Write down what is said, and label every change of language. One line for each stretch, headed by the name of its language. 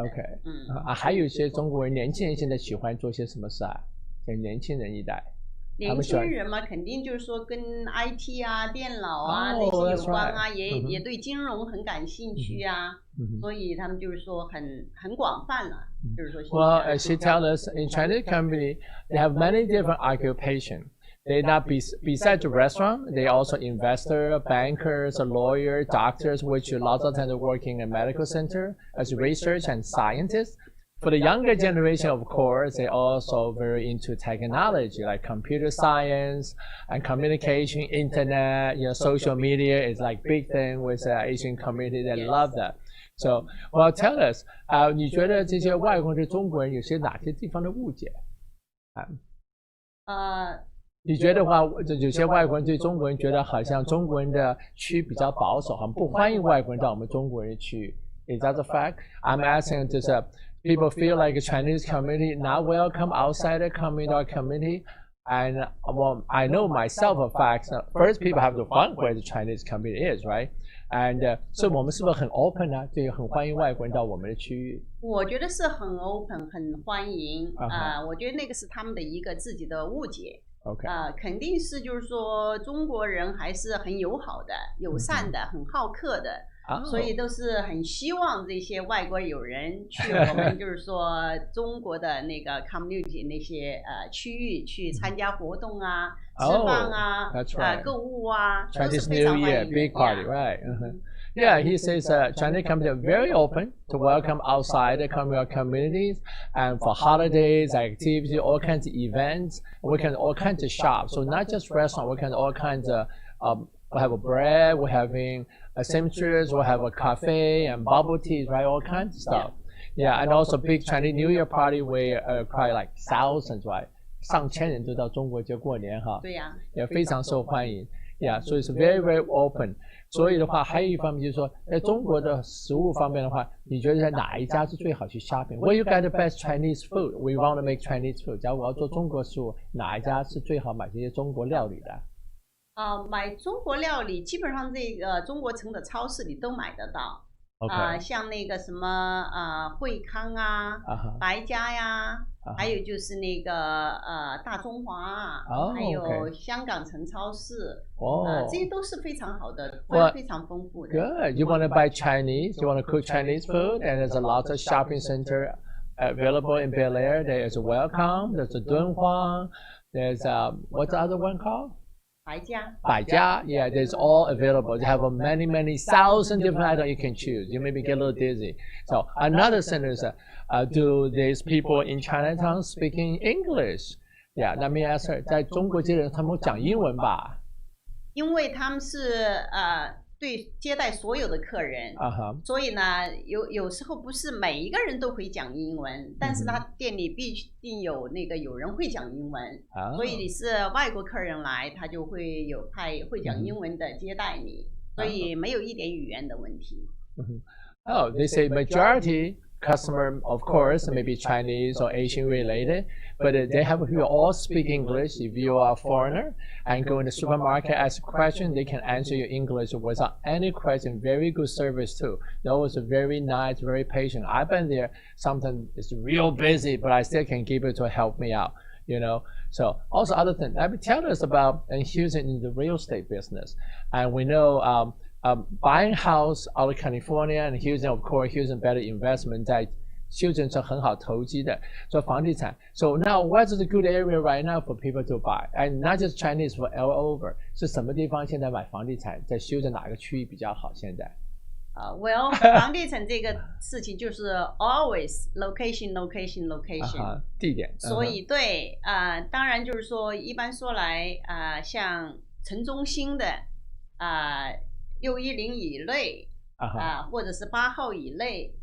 Chinese: OK，还有一些中国人年轻人现在喜欢做些什么事啊？像年轻人一代。年轻人嘛，肯定就是说跟 IT 啊、电脑啊这些有关啊，也对金融很感兴趣啊，所以他们就是说很广泛了，就是说。
English: Well, as she tells us, in Chinese company, they have many different occupations. They not besides the restaurant, they also investor, bankers, lawyer, doctors, which lots of times work in a medical center as research and scientists. For the younger generation, of course, they also very into technology like computer science and communication, internet, social media is like big thing with the Asian community. They love that. So, well, tell us,
Chinese: 你觉得这些外国人对中国人有些哪些地方的误解？你觉得话，有些外国人对中国人觉得好像中国人的区比较保守，好像不欢迎外国人到我们中国人去。
English: Is that a fact? I'm asking just people feel like a Chinese community not welcome outside the community. And well, I know myself a fact. First, people have to find where the Chinese community is, right? And so
Chinese: 我们是不是很 open 啊？对，很欢迎外国人到我们的区域。我觉得是很 open， 很欢迎。我觉得那个是他们的一个自己的误解。
English: OK，
Chinese: 肯定是就是说中国人还是很友好的、友善的、很好客的。所以都是很希望这些外国友人去我们就是说中国的那个 community 那些区域去参加活动啊、吃饭啊、购物啊，都是非常欢迎的。
English: Chinese New Year, big party, right? Yeah, he says Chinese community are very open to welcome outside the communities and for holidays, activities, all kinds of events. We can all kinds of shops. So not just restaurant, we can all kinds of we have a bread, we're having a seamstress, we'll have a cafe and bubble teas, right? All kinds of stuff. Yeah, and also big Chinese New Year party where probably like thousands, right?
Chinese: 上千人都到中国就过年哈。对呀。也非常受欢迎。
English: Yeah, so it's very, very open.
Chinese: 所以的话，还有一方面就是说，在中国的食物方面的话，你觉得在哪一家是最好去 shopping?
English: Where you get the best Chinese food? We want to make Chinese food.
Chinese: 假如我要做中国食物，哪一家是最好买这些中国料理的？买中国料理，基本上这个中国城的超市里都买得到。像那个什么惠康啊、白家呀，还有就是那个大中华啊，还有香港城超市，这些都是非常好的，非常丰富的。
English: Good. You want to buy Chinese? You want to cook Chinese food? And there's a lot of shopping center available in Bel Air. There's a Welcome. There's a Dunhuang. There's what's the other one called?
Chinese: 百家.
English: Yeah, there's all available. They have many thousand different items you can choose. You maybe get a little dizzy. So another sentence, do these people in Chinatown speaking English? Yeah, let me ask her.
Chinese: 在中国这些人他们讲英文吧？因为他们是对接待所有的客人，所以呢，有时候不是每一个人都会讲英文，但是他店里必定有人会讲英文，所以你是外国客人来，他就会有派会讲英文的接待你，所以没有一点语言的问题。
English: Oh, they say majority customer, of course, maybe Chinese or Asian related, but they have who all speak English. If you are a foreigner and go in the supermarket, ask a question, they can answer your English without any question. Very good service too. That was very nice, very patient. I've been there. Sometimes it's real busy, but I still can keep it to help me out. So also other things. Let me tell us about Houston in the real estate business, and we know. Buying house out of California and Houston, of course, Houston better investment
Chinese: 在休斯顿是很好投机的，做房地产。
English: So now, what's the good area right now for people to buy? And not just Chinese, for all over.
Chinese: 是什么地方现在买房地产？在休斯顿哪个区域比较好？现在？
English: Well，
Chinese: 房地产这个事情就是
English: always location。
Chinese: 地点。所以对当然就是说，一般说来像城中心的610以内或者是8号以内